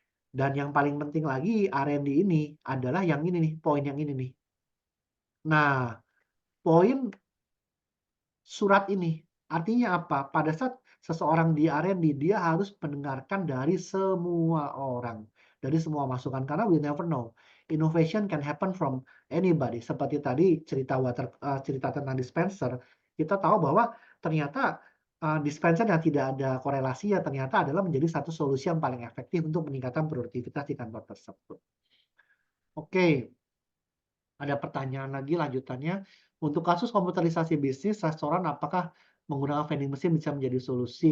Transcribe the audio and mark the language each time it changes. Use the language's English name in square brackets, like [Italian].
[Indonesian] Dan yang paling penting lagi R&D ini adalah yang ini nih, poin yang ini nih. Nah, poin surat ini. Artinya apa? Pada saat seseorang di R&D, dia harus mendengarkan dari semua orang, dari semua masukan, karena [English] we never know. Innovation can happen from anybody. [Indonesian] Seperti tadi cerita tentang dispenser, kita tahu bahwa ternyata, dispenser yang tidak ada korelasinya ternyata adalah menjadi satu solusi yang paling efektif untuk meningkatkan produktivitas di kantor tersebut. Oke. Ada pertanyaan lagi lanjutannya, untuk kasus komputerisasi bisnis, restoran apakah menggunakan vending machine bisa menjadi solusi?